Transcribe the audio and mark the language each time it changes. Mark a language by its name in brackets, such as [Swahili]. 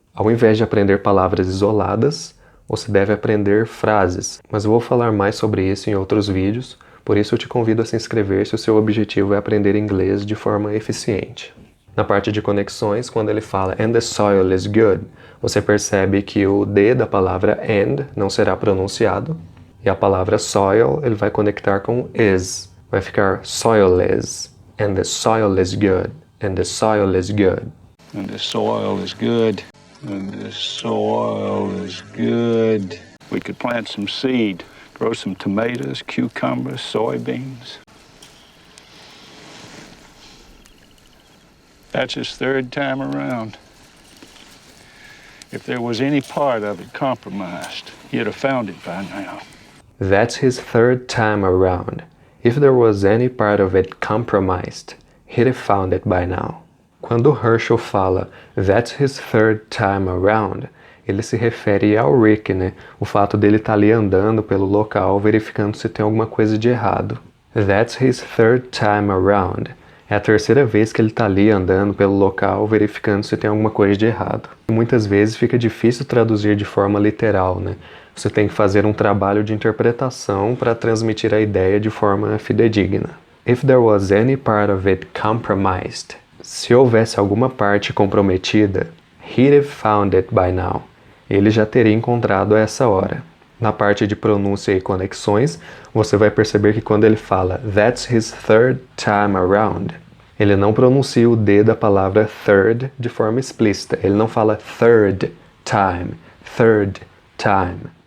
[Portuguese] Ao invés de aprender palavras isoladas, você deve aprender frases, mas eu vou falar mais sobre isso em outros vídeos, por isso eu te convido a se inscrever se o seu objetivo é aprender inglês de forma eficiente. Na parte de conexões, quando ele fala [English] and the soil is good, [Portuguese] você percebe que o D da palavra and não será pronunciado, e a palavra soil ele vai conectar com is. Vai ficar [English] soilless, and the soil is good, and the soil is good. And the soil is good. And the soil is good. We could plant some seed, grow some tomatoes, cucumbers, soybeans. That's his third time around. If there was any part of it compromised, he'd have found it by now. That's his third time around. If there was any part of it compromised, he'd have found it by now. [Portuguese] Quando Herschel fala [English] that's his third time around, [Portuguese] ele se refere ao Rick, né? O fato dele estar ali andando pelo local, verificando se tem alguma coisa de errado. [English] That's his third time around. [Portuguese] É a terceira vez que ele está ali andando pelo local, verificando se tem alguma coisa de errado. Muitas vezes fica difícil traduzir de forma literal, né? Você tem que fazer um trabalho de interpretação para transmitir a ideia de forma fidedigna. [English] If there was any part of it compromised, [Portuguese] se houvesse alguma parte comprometida, [English] he'd have found it by now. [Portuguese] Ele já teria encontrado a essa hora. Na parte de pronúncia e conexões, você vai perceber que quando ele fala [English] that's his third time around, [Portuguese] ele não pronuncia o D da palavra third de forma explícita. Ele não fala [English] third time, third time.